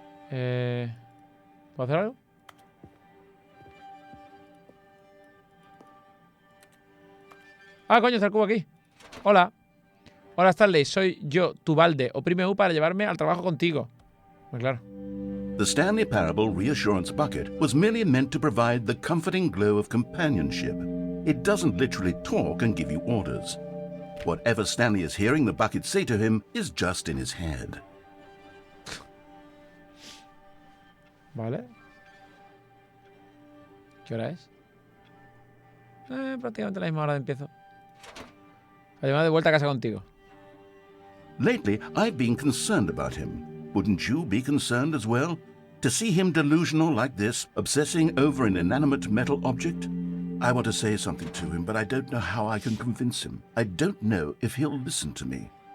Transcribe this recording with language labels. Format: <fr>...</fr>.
<es>¿Puedo hacer algo? Ah, coño, está el cubo aquí. Hola. Hola, Stanley. Soy yo, tu balde. Oprime U para llevarme al trabajo contigo. Pues claro.</es> <en>The Stanley Parable Reassurance Bucket was merely meant to provide the comforting glow of companionship. It doesn't literally talk and give you orders. Whatever Stanley is hearing the bucket say to him is just in his head.</en> <es>Vale. ¿Qué hora es? Prácticamente la misma hora de empiezo. La llamada de vuelta a casa contigo.</es> <en>Lately, I've been concerned about him. Wouldn't you be concerned as well? To see him delusional like this, obsessing over an inanimate metal object? I want to say something to him, but I don't know how I can convince him. I don't know if he'll listen to me.</en>